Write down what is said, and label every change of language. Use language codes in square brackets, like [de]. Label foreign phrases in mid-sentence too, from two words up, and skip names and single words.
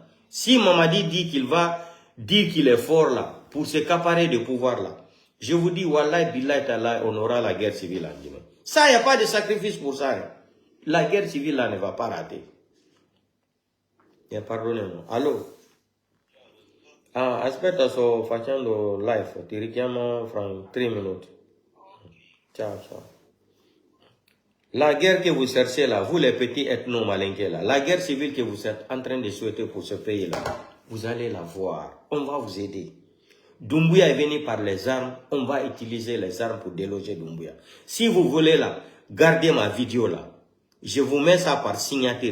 [fr] Si Mamadi dit qu'il va dire qu'il est fort là, pour s'accaparer de pouvoir là, je vous dis, [ar] والله، بالله، تعالى, [fr] on aura la guerre civile en Guinée. Ça, il n'y a pas de sacrifice pour ça. Hein. La guerre civile là ne va pas rater. Pardonnez-moi. Allô? [it] Aspetta, sto facendo live. Ti richiamo fra 3 minuti. Ciao, ciao. [fr] La guerre que vous cherchez là, vous les petits ethno-malinqués là, la guerre civile que vous êtes en train de souhaiter pour ce pays là, vous allez la voir. On va vous aider. Doumbouya est venu par les armes, on va utiliser les armes pour déloger Doumbouya. Si vous voulez là, gardez ma vidéo là. Je vous mets ça par signature.